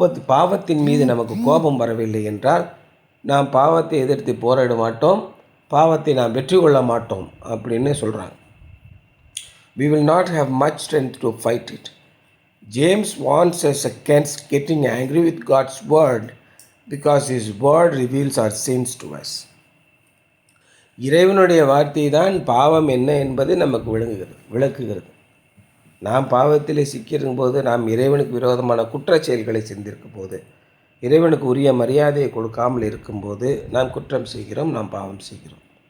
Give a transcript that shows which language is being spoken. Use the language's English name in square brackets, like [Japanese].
[Tamil] பாவத்தின் மீது நமக்கு கோபம் வரவில்லை என்றால் நாம் பாவத்தை எதிர்த்து போராட மாட்டோம், பாவத்தை நாம் வெற்றி கொள்ள மாட்டோம் அப்படின்னு சொல்கிறாங்க. [English] We will not have much strength to fight it. James warns us against getting angry with God's word because his word reveals our sins to us. [Tamil] இறைவனுடைய வார்த்தை தான் பாவம் என்ன என்பது நமக்கு விளக்குகிறது. நாம் பாவத்தில் சிக்கியிருக்கும் போது, நாம் இறைவனுக்கு விரோதமான குற்றச் செயல்களை செஞ்சிருக்கும் போது, இறைவனுக்கு உரிய மரியாதையை கொடுக்காமல் இருக்கும்போது நாம் குற்றம் செய்கிறோம், நாம் பாவம் செய்கிறோம்.